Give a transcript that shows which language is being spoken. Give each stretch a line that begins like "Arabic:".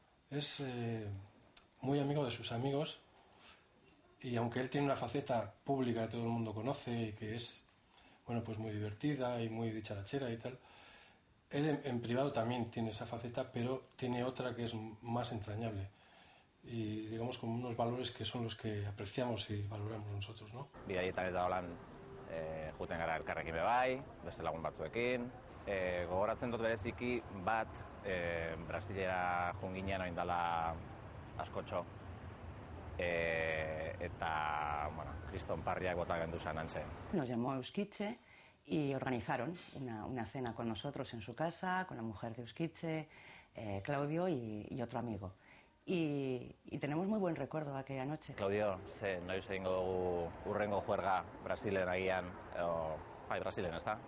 Spanish: Es muy amigo de sus amigos y aunque él tiene una faceta pública que todo el mundo conoce y que es pues muy divertida y muy dicharachera y tal, él en privado también tiene esa faceta, pero tiene otra que es más entrañable y digamos con unos valores que son los que apreciamos y valoramos nosotros, ¿no?
Basque: Bidaietan eta holan juten gara elkarrekin bebai, beste lagun batzuekin, gogoratzen dut bereziki bat Brasilera junginean oin dala askotxo, eta, kriston parriak bota genduzan antxe.
Spanish: Nos llamó a Euskitze y organizaron una cena con nosotros en su casa, con la mujer de Euskitze, Claudio y otro amigo. Y tenemos muy buen recuerdo de aquella noche.
Basque: Claudio, noiz egingo dugu urrengo juerga Brasilen agian, Brasilen, ez da?